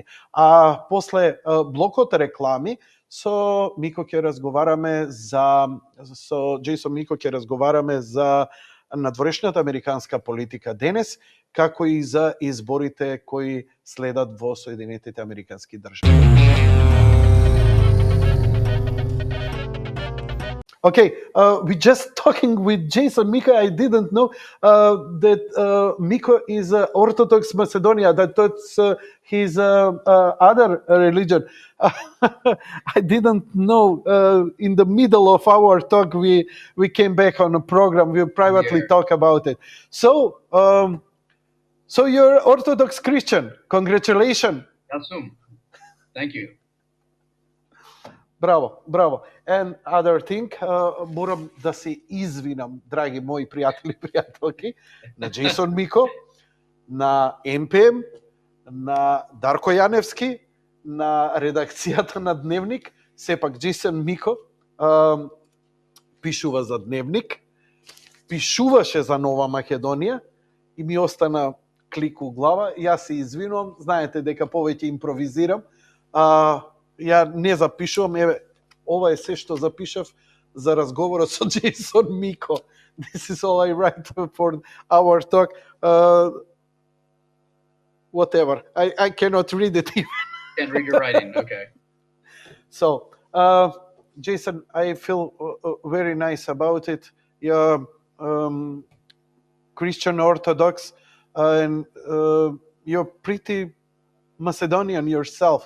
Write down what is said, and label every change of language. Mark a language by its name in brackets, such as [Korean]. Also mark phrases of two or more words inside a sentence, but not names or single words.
[Macedonian] А после блокот реклами со Мико ќе разговараме со Джейсон Мико ќе разговараме за надворешната американска политика денес, како и за изборите кои следат во Соединетите Американски држави. [English] Okay, we just talking with Jason Miko. I didn't know that Miko is Orthodox Macedonia. That's his other religion. I didn't know. In the middle of our talk, we came back on a program. We privately talk about it. So, so you're Orthodox Christian. Congratulations. Assume. Thank you. [Macedonian] Браво, браво. [English] And other thing, [Macedonian] морам да се извинам, драги мои пријатели и пријателки, на Джейсон Мико, на МПМ, на Дарко Јаневски, на редакцијата на Дневник. Сепак Джейсон Мико пишува за Дневник, пишуваше за Нова Македонија и ми остана клик у глава. Јас се извинувам, знаете дека повеќе импровизирам. Ја не запишувам, еве, ова е се што запишав за разговорот со Джейсон Мико. [English] This is all I write for our talk. Whatever. I cannot read it even. Can't read your writing, okay. So, Jason, I feel very nice about it. You're Christian Orthodox, and you're pretty Macedonian yourself.